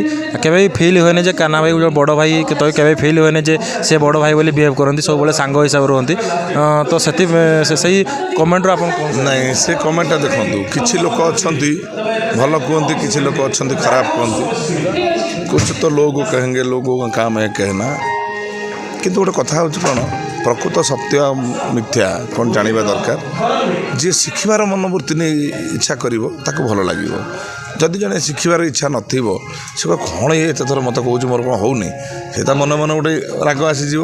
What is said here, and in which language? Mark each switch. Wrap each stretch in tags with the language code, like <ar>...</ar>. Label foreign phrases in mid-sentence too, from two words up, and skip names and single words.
<or>କେବେ ବି ଫିଲ୍ ହୁଏନି ଯେ କାହ୍ନା ଭାଇ ଗୋଟେ ବଡ଼ ଭାଇ, କେବେ ଫିଲ୍ ହୁଏନି ଯେ ସେ ବଡ଼ ଭାଇ ବୋଲି ବିହେଭ୍ କରନ୍ତି, ସବୁବେଳେ ସାଙ୍ଗ ହିସାବରେ ରୁହନ୍ତି। ତ ସେଇ କମେଣ୍ଟରୁ ଆପଣ କ'ଣ? ନାଇଁ, ସେ କମେଣ୍ଟଟା ଦେଖନ୍ତୁ, କିଛି ଲୋକ ଅଛନ୍ତି ଭଲ କୁହନ୍ତି, କିଛି ଲୋକ ଅଛନ୍ତି ଖରାପ କୁହନ୍ତି।</or> <hi>कुछ तो लोग कहेंगे, लोगों का काम है कहना।</hi> <or>କିନ୍ତୁ ଗୋଟେ କଥା ହେଉଛି କ'ଣ, ପ୍ରକୃତ ସତ୍ୟ ମିଥ୍ୟା କ'ଣ ଜାଣିବା ଦରକାର। ଯିଏ ଶିଖିବାର ମନୋବୃତ୍ତି ନେଇ ଇଚ୍ଛା କରିବ ତାକୁ ଭଲ ଲାଗିବ। ଯଦି ଜଣେ ଶିଖିବାର ଇଚ୍ଛା ନଥିବ, ସେ କ'ଣ ଏତେ ଥର ମୋତେ କହୁଛି, ମୋର କ'ଣ ହେଉନି, ସେ ତା ମନେ ମନେ ଗୋଟେ ରାଗ ଆସିଯିବ।</or>